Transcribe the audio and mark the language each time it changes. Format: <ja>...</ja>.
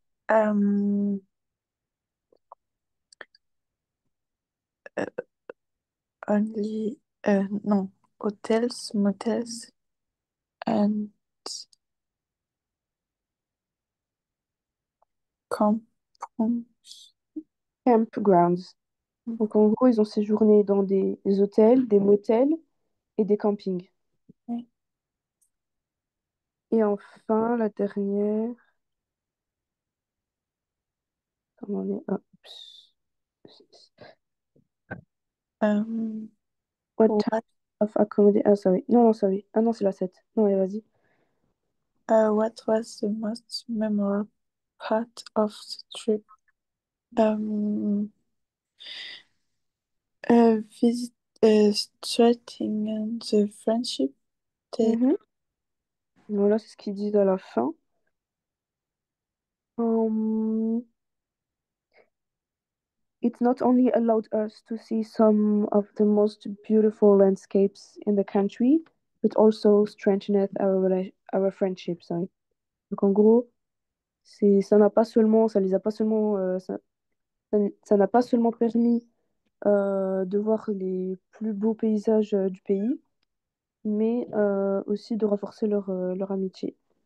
<en>Euh, euh, only, non, hotels, motels and campgrounds. Campgrounds.</en> <fr>Donc en gros, ils ont séjourné dans des hôtels, des motels et des campings. Oui. Et enfin, la dernière, comment on est? Euh,</fr> <en>What type what, of accommodation? Ah, sorry.</en> <fr>Non, non,</fr> <en>sorry.</en> <fr>Ah non, c'est la 7. Non, allez, vas-y.</fr> <en>what was the most memorable part of the trip? Um, visit, strengthening the friendship. The, Mhm.</en> <fr>Voilà, c'est ce qu'ils disent à la fin.</fr> <en>Um, it not only allowed us to see some of the most beautiful landscapes in the country, but also strengthened our friendship. Sorry.</en> <fr>Donc en gros, ça les a pas seulement, ça n'a pas seulement permis de voir les plus beaux paysages du pays, mais aussi de renforcer leur amitié.</fr>